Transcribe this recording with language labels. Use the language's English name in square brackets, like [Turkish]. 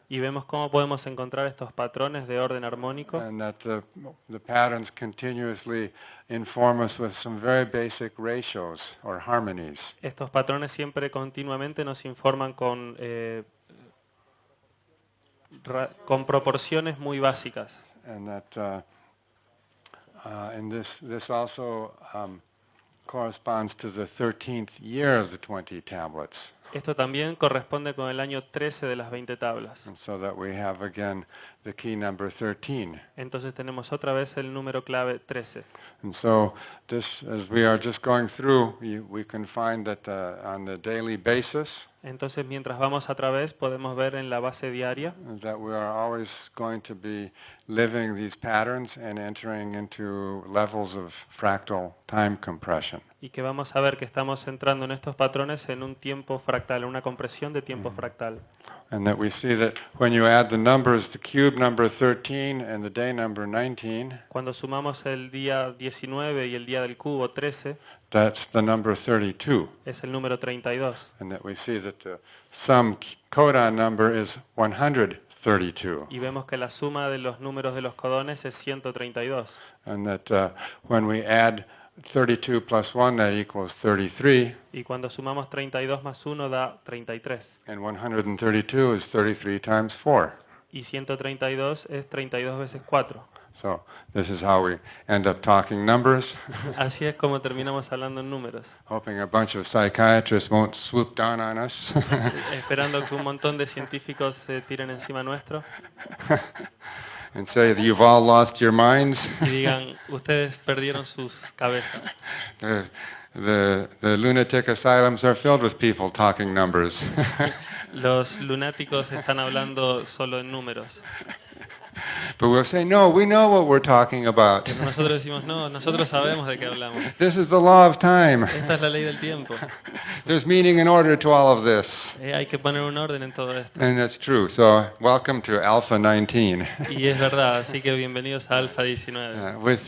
[Spanish] Y vemos cómo podemos encontrar estos patrones de orden armónico [English] and that the patterns continuously inform us with some very basic ratios or harmonies. [Spanish] Estos patrones siempre continuamente nos informan con proporciones muy básicas. [English] And that and this also corresponds to the 13th year of the 20 tablets. [Spanish] Esto también corresponde con el año 13 de las 20 tablas. [English] And so that we have again the key number 13. [Spanish] Entonces tenemos otra vez el número clave 13. [English] And so this, as we are just going through, we can find that on the daily basis, [Spanish] Entonces mientras vamos a través podemos ver en la base diaria [English] that we are always going to be living these patterns and entering into levels of fractal time compression. [Spanish] y que vamos a ver que estamos entrando en estos patrones en un tiempo fractal, en una compresión de tiempo fractal. [English] And that we see that when you add the numbers, the cube number 13 and the day number 19, [Spanish] Cuando sumamos el día 19 y el día del cubo 13, [English] that's the number 32. [Spanish] es el número 32. [English] And that we see that the sum codon number is 132. [Spanish] Y vemos que la suma de los números de los codones es 132. [English] And that when we add 32 plus 1, that equals 33. [Spanish] Y cuando sumamos 32 más 1 da 33. [English] And 132 is 33 times 4. [Spanish] Y 132 es 32 veces 4. [English] So this is how we end up talking numbers, [Spanish] Así es como terminamos hablando en números. [English] hoping a bunch of psychiatrists won't swoop down on us [Spanish] Esperando que un montón de científicos se tiren encima nuestro [English] and say that you've all lost your minds. [Spanish] y digan, ustedes perdieron sus cabezas. [English] The lunatic asylums are filled with people talking numbers. [Spanish] Los lunáticos están hablando solo en números. [English] But we'll say, no, we know what we're talking about. [Spanish] Pero nosotros decimos, no, nosotros sabemos de qué hablamos. [English] This is the law of time. [Spanish] Esta es la ley del tiempo. [English] There's meaning and order to all of this. [Spanish] Hay que poner un orden en todo esto. [English] And that's true. So welcome to Alpha 19. [Spanish] Y es verdad, así que bienvenidos a Alfa 19.